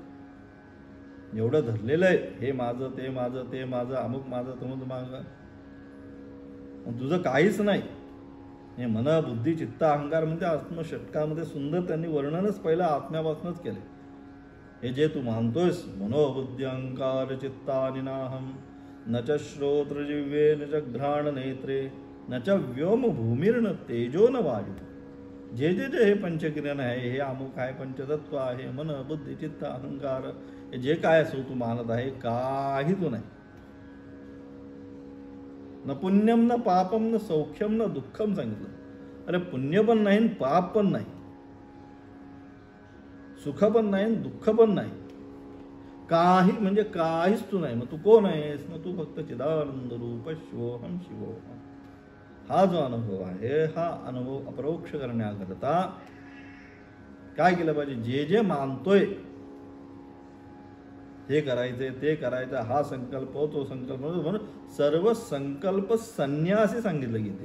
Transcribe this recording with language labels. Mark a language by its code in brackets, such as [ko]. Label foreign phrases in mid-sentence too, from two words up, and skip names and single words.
[mr] एवढं धरलेलं आहे, हे माझं, ते माझं, ते माझं, अमुक माझं, तमुक माझं, तुझं काहीच नाही. हे मन बुद्धी चित्त अहंकार म्हणजे आत्मषटकामध्ये सुंदर त्यांनी वर्णनच पहिलं आत्म्यापासूनच केले. हे जे तू मानतोयस, [sa] मनोबुद्धी अहंकार चित्तानि नाहम न च श्रोत्र जिव्हे न च घ्राण नेत्रे न च व्योम भूमिर्न तेजो न वायू. [mr] जे जे जे हे पंचकिरण आहे, हे अमुक आहे, पंचतत्व आहे, मन बुद्धी चित्त अहंकार, हे जे काय असो तू मानत आहे, काही तू नाही. [sa] न पुण्यम न पापम न सौख्यम न दुःखम सांगितलं. [mr] अरे पुण्य पण नाही, पाप पण नाही, सुख पण नाही, दुःख पण नाही, काही म्हणजे काहीच तू नाही. मग तू कोण आहेस? मग तू फक्त [sa] चिदानंद रूप शिवोहम शिवोहम. [mr] हा जो अनुभव आहे, हा अनुभव अपरोक्ष करण्याकरता काय केलं पाहिजे? जे जे मानतोय हे करायचे, ते करायचं, हा संकल्प तो संकल्प, म्हणून सर्व संकल्प संन्यासी सांगितलं गीते.